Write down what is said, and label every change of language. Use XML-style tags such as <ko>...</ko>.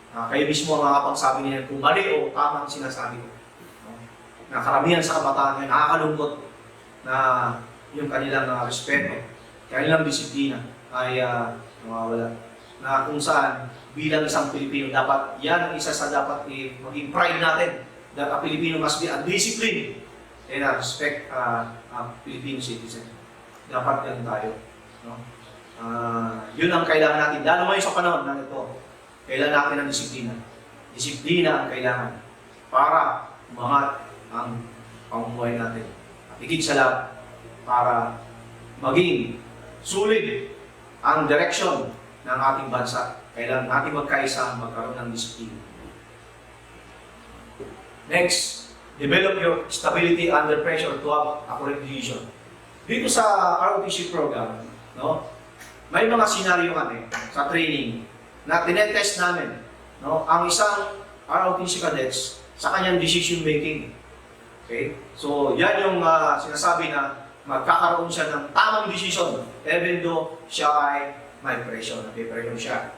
<tl>Kayo mismo ang makakapagsabi niya kung mali o tama ang sinasabi ko. No? Na karamihan sa kabataan ngayon, nakakalungkot na yung kanilang respeto, kanilang disiplina ay nawawala. Na kung saan bilang isang Pilipino, dapat yan ang isa sa dapat maging pride natin.</tl> <en>That a Filipino must be a disciplined and respect a Filipino citizen.</en> <tl>Dapat ganun tayo. No? Yun ang kailangan natin. Lalo ngayon sa panahon na ito, kailangan natin ng disiplina. Disiplina ang kailangan para umangat ang pamumuhay natin. At higit sa lahat, para maging sulit ang direksyon ng ating bansa. Kailangan natin magkaisa, magkaroon ng disiplina.</tl> <en>Next, develop your stability under pressure to have a correct decision.</en> <tl>Dito sa ROTC program, no, may mga senaryo kami sa training na tinetest namin, no, ang isang ROTC cadets sa kanyang decision making. Okay? So, yan yung sinasabi na magkakaroon siya ng tamang decision</tl> <en>even though</en> <tl>siya ay may pressure, napipressure siya.</tl>